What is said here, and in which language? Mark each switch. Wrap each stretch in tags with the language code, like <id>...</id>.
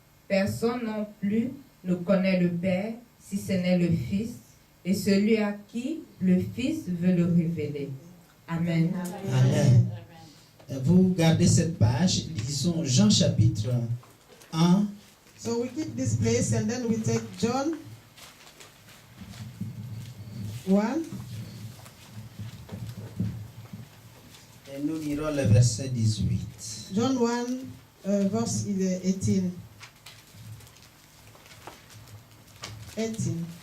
<fr>Personne non plus ne connaît le Père, si ce n'est le Fils, et celui à qui le Fils veut le révéler. Amen. Amen. Vous gardez cette page, lisons Jean chapitre 1.</fr> <en>So we keep this place and then we take John 1.</en> <fr>Et nous lirons le verset 18.</fr> <en>John 1, verse 18. 18.</en>